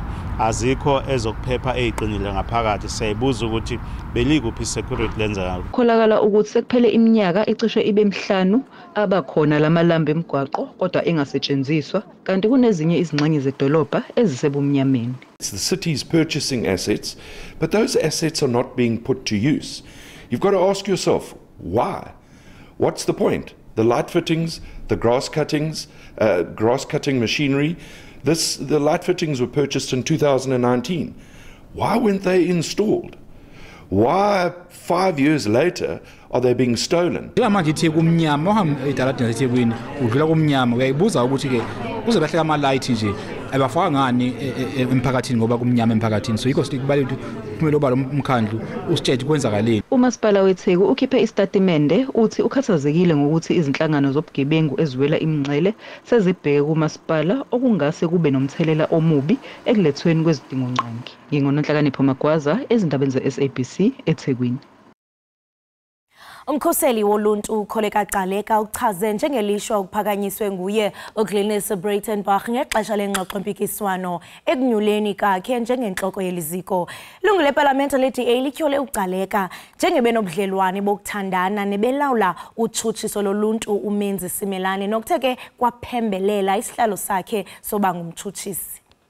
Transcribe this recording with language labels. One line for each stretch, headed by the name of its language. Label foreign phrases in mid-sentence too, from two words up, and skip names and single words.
Zulu: Azikho ezokuphepha eziqinile ngaphakathi. Siyayibuza ukuthi belikuphi security lenzakalo. Kholakala ukuthi sekuphele iminyaka ecishe ibe 5 abakhona lamalambu emgwaqo kodwa engasetshenziswa kanti kunezinye izingxenye zedolobha ezisebumnyameni.
English: It's the city's purchasing assets, but those assets are not being put to use. You've got to ask yourself, why? What's the point? The light fittings, the grass cutting machinery. The light fittings were purchased in 2019. Why weren't they installed? Why 5 years later are they being stolen?
Zulu: Abafaka ngani emphakathini ngoba kumnyama emphakathini so yikho sikubalule kumele oba umkhandlu usitshele kwenzakaleni. Umasipala weTheku ukhiphe istatimende uthi ukhathazekile ngokuthi izinhlangano zobugebengu eziwela imingcele sezibheke kumasipala okungase kube nomthelela omubi ekulethweni kwezidingo nqangi. Ngingononhlakanipho Magwaza ezindabeni ze-SABC eThekwini.
Xhosa: Umkhoseli woluntu Kholeka Caleka uchaze njengelishwa ukuphakanyiswe nguye uGlenis Breitenbach ngexesha lengxoxo mpikiswano ekunyuleni kakhe njengenhloko yeliziko. Ilungu leParlamente le-DA lityhole uCaleka njengebenobudlelwane bokuthandana nebelawula utshutshiso loluntu uMenzi Simelane nokutheke kwaphembelela isihlalo sakhe soba ngumtshutshisi.